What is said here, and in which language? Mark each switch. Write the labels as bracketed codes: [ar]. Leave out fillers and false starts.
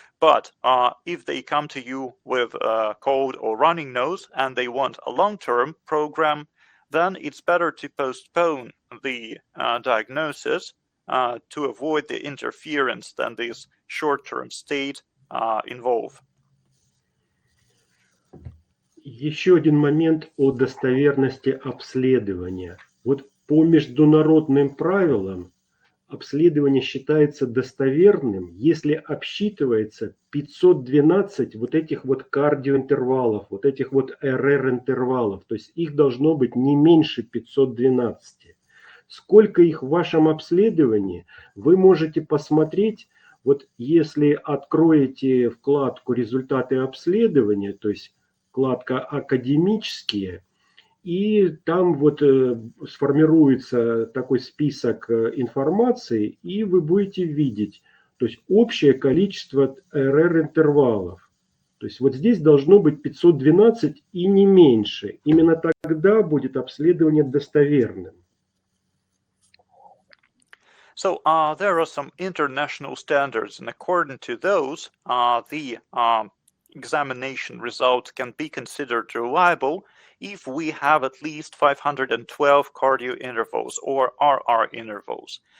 [en] But if they come to you with a cold or running nose and they want a long-term program, then it's better to postpone the diagnosis to avoid the interference than this short-term state involve. [ru] Еще один момент о достоверности обследования. Вот по международным правилам обследование считается достоверным, если обсчитывается 512 вот этих вот кардиоинтервалов, вот этих вот РР-интервалов. То есть их должно быть не меньше 512. Сколько их в вашем обследовании, вы можете посмотреть, вот если откроете вкладку «Результаты обследования», то есть вкладка «Академические», и там вот сформируется такой список информации, и вы будете видеть, то есть общее количество РР-интервалов. То есть вот здесь должно быть 512 и не меньше. Именно тогда будет обследование достоверным. [en] So there are some international standards, and according to those, the examination results can be considered reliable if we have at least 512 cardio intervals or RR intervals.